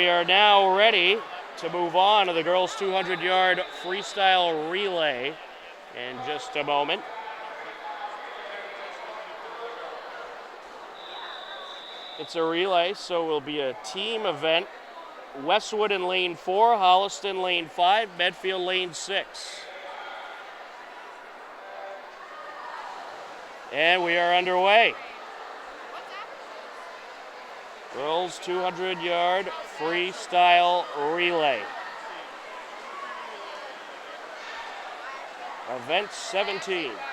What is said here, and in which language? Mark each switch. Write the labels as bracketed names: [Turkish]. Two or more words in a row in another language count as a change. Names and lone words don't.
[English] We are now ready to move on to the girls' 200-yard freestyle relay in just a moment. It's a relay, so it will be a team event. Westwood in lane 4, Holliston lane 5, Medfield lane 6. And we are underway. Girls 200-yard freestyle relay. Event 17.